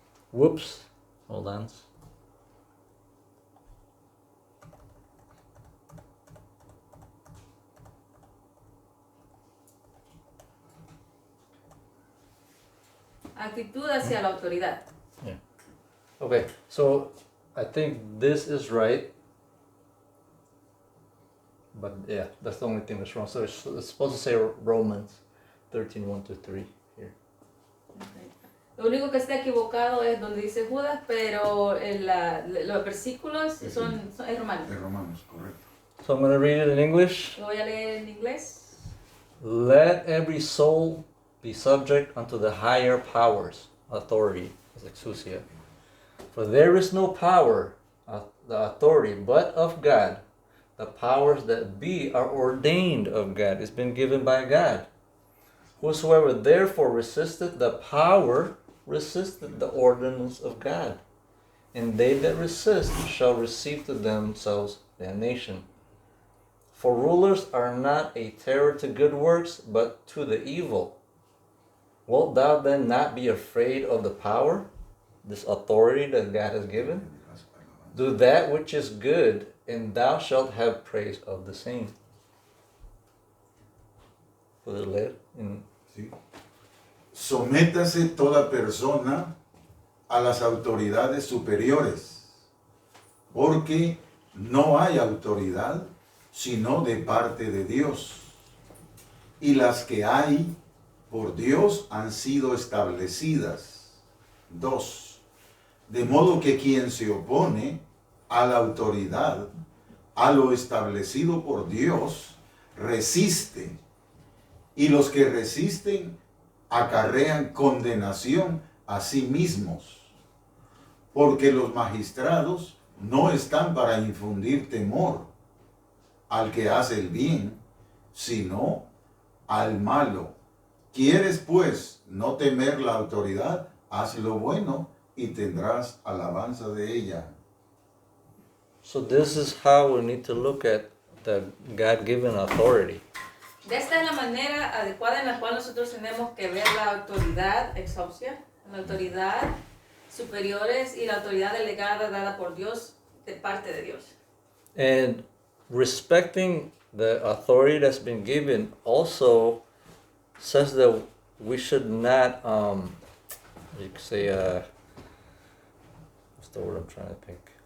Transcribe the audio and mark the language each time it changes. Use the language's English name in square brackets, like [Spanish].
[English] Whoops. Hold on. [Spanish] Actitud hacia la autoridad. [English] Okay, so I think this is right. But yeah, that's the only thing that's wrong. So it's supposed to say Romans 13:1-3 here. [Spanish] Lo único que está equivocado es donde dice Judas, pero los versículos es romano. De Romanos, correcto. [English] So I'm going to read it in English. [Spanish] Lo voy a leer en inglés. [English] Let every soul be subject unto the higher powers, authority, as exousia. For there is no power, the authority, but of God. The powers that be are ordained of God. It's been given by God. Whosoever therefore resisteth the power, resisteth the ordinance of God. And they that resist shall receive to themselves damnation. For rulers are not a terror to good works, but to the evil. Wilt thou then not be afraid of the power, this authority that God has given? Do that which is good, and thou shalt have praise of the same. [Spanish] ¿Puedes leer? ¿Sí? Sométase toda persona a las autoridades superiores, porque no hay autoridad sino de parte de Dios, y las que hay por Dios han sido establecidas. 2. De modo que quien se opone a la autoridad, a lo establecido por Dios, resiste, y los que resisten acarrean condenación a sí mismos, porque los magistrados no están para infundir temor al que hace el bien, sino al malo. ¿Quieres pues no temer la autoridad? Haz lo bueno y tendrás alabanza de ella. [English] So this is how we need to look at the God-given authority. [Spanish] De esta es la manera adecuada en la cual nosotros tenemos que ver la autoridad exousia, la autoridad superiores y la autoridad delegada dada por Dios de parte de Dios. [English] And respecting the authority that's been given also says that we should not, you could say, what's the word I'm trying to think?